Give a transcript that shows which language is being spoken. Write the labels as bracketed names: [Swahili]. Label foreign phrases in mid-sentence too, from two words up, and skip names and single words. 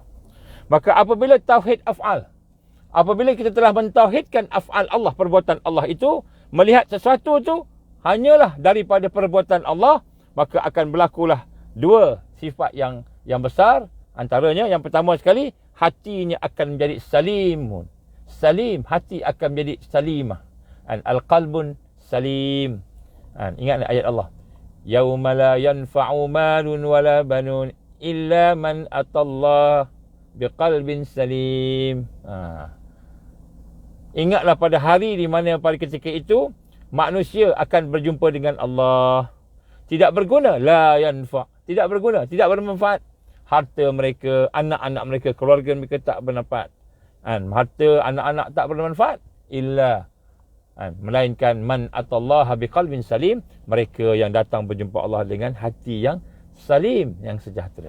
[Malay] Maka apabila tauhid af'al, apabila kita telah mentauhidkan af'al Allah, perbuatan Allah itu, melihat sesuatu tu hanyalah daripada perbuatan Allah, maka akan berlakulah dua sifat yang besar. Antaranya yang pertama sekali, hatinya akan menjadi salim, hati akan menjadi salimah. [Arabic] القلب سليم. [Malay] Ingat ayat Allah, [Arabic] يوم لا ينفع مال ولا بنون إلا من أتى الله بقلب سليم. [Malay] Ingatlah pada hari di mana pada ketika itu manusia akan berjumpa dengan Allah. Tidak berguna, [Arabic] لا ينفع', [Malay] tidak berguna, tidak bermanfaat. Harta mereka, anak-anak mereka, keluarga mereka tak bermanfaat. Harta anak-anak tak bermanfaat illa melainkan [Arabic] من أتى الله بقلب سليم, [Malay] mereka yang datang berjumpa Allah dengan hati yang salim, yang sejahtera.